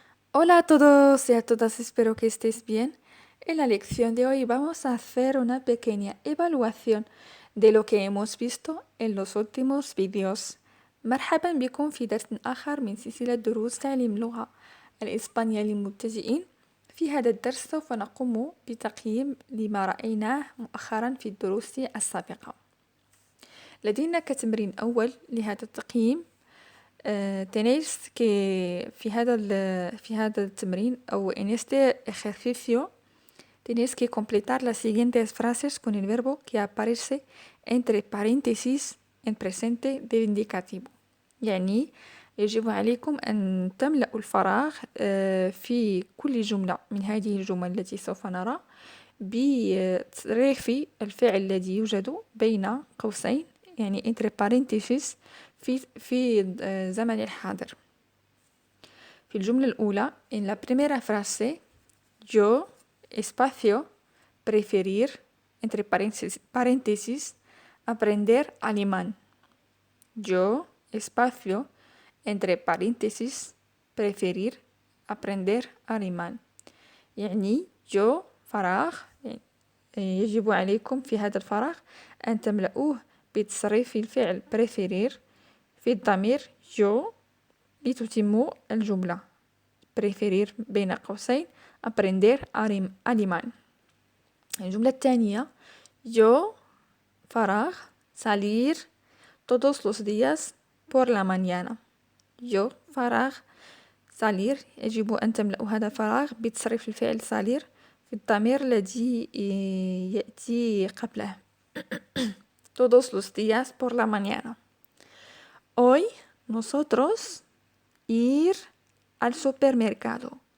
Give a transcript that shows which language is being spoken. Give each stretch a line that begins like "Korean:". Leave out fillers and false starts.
Spanish: Hola a todos y a todas, espero que estéis bien. En la lección de hoy vamos a hacer una pequeña evaluación de lo que hemos visto en los últimos vídeos.
Arabic: مرحبا بكم في درس آخر من سلسلة دروس تعليم اللغة الإسبانية للمبتدئين. في هذا الدرس سوف نقوم بتقييم لما رأيناه مؤخرا في الدروس السابقة. لدينا كتمرين أول لهذا التقييم.
Spanish: tenéis que
Arabic: في هذا التمرين أو
Spanish: en este ejercicio tenéis que completar las siguientes frases con el verbo que aparece entre paréntesis en presente del indicativo.
Arabic: يعني يجب عليكم أن تملأوا الفراغ في كل جملة من هذه الجمل التي سوف نرى بتصريف الفعل الذي يوجد بين قوسين، يعني
Spanish: entre paréntesis
Arabic: في زمن الحاضر. في الجملة الأولى
Spanish: en la primera frase yo espacio preferir entre paréntesis aprender alemán. Yo espacio entre paréntesis preferir aprender alemán.
Arabic: يعني yo فراغ، يجب عليكم في هذا الفراغ أن تملؤوه بتصريف الفعل preferir في الضمير yo لتتموا الجملة.
Spanish: preferir
Arabic: بين قوسين
Spanish: aprender alemán.
Arabic: الجملة الثانية
Spanish: yo فراغ salir todos los días por la mañana.
Arabic: yo فراغ salir يجب أن تملأوا هذا الفراغ بتصريف الفعل salir في الضمير الذي يأتي قبله.
Spanish: todos los días por la mañana. Hoy nosotros ir al supermercado.